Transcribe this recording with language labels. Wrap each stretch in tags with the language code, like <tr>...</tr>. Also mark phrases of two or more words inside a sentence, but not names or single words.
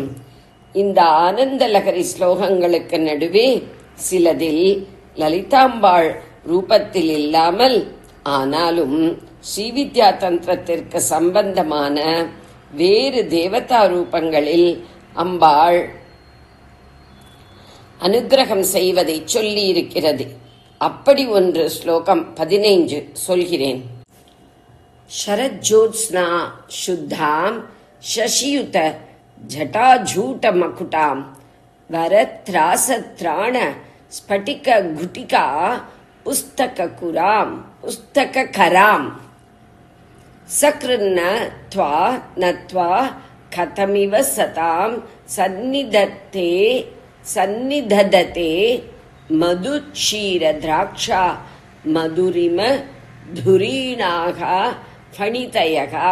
<ta>இந்த ஆனந்த லகரி ஸ்லோகங்களுக்கு நடுவே சிலதில் லலிதாம்பாள் ரூபத்தில் இல்லாமல், ஆனாலும் ஸ்ரீவித்யா தந்திரத்திற்கு சம்பந்தமான வேறு தேவதா ரூபங்களில் அம்பாள் அனுகிரகம் செய்வதை சொல்லி இருக்கிறது. அப்படி ஒரு ஸ்லோகம் 15 சொல்கிறேன்.</ta> <sa>शरज्योत्स्ना शुद्धां शशियुत जटाजूट मकुटां वरत्रासत्राण स्फटिक घुटिका पुस्तककरां सकृन्न त्वा नत्वा कथमिव सतां सन्निधदते मधुक्षीर द्राक्षा मधुरिम धुरीणाः फणितयः.</sa>